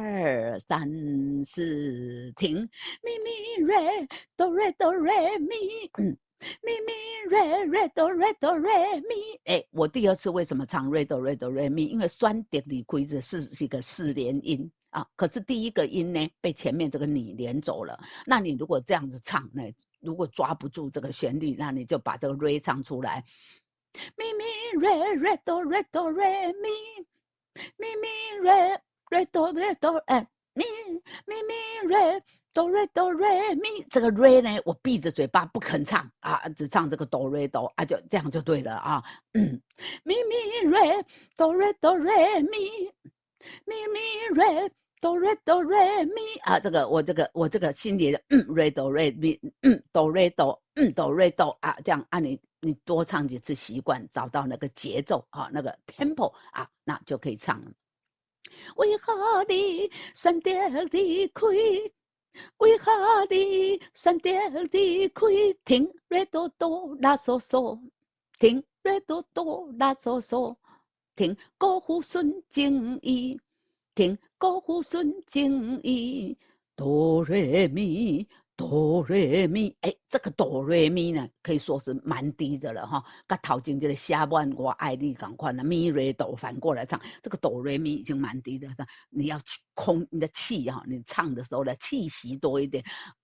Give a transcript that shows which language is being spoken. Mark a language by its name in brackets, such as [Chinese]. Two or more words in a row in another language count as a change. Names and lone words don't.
[Chinese] 2、3、4，停，咪咪瑞哆瑞哆瑞咪，咪咪瑞瑞哆瑞哆瑞咪。我第二次为什么唱瑞哆瑞哆瑞咪？因为酸点离开的是一个4连音。可是第一个音呢被前面这个你连走了，那你如果这样子唱呢，如果抓不住这个旋律，那你就把这个 re 唱出来，咪咪 re re do re do re mi， 咪咪 re re do re do 咪咪咪 re do re do re mi，这个 re 呢我闭着嘴巴不肯唱只唱这个 do re do 就这样就对了咪咪 re do re do re mi， 咪咪 re do re do re mi 这个我这个心里的 re do re mi do re do do re do 这样你多唱几次习惯，找到那个节奏那个 tempo 那就可以唱了。为何你选择离开？为何你选择离开？停 ，re do do la so so， 停，re do do la so so，停，辜负纯情意。停，辜负纯情意，哆来咪，哆来咪，这个哆来咪呢，可以说是蛮低的了跟头前这个下半我爱你同款的咪瑞哆反过来唱，这个哆来咪已经蛮低的，你要空你的气你唱的时候的气息多一点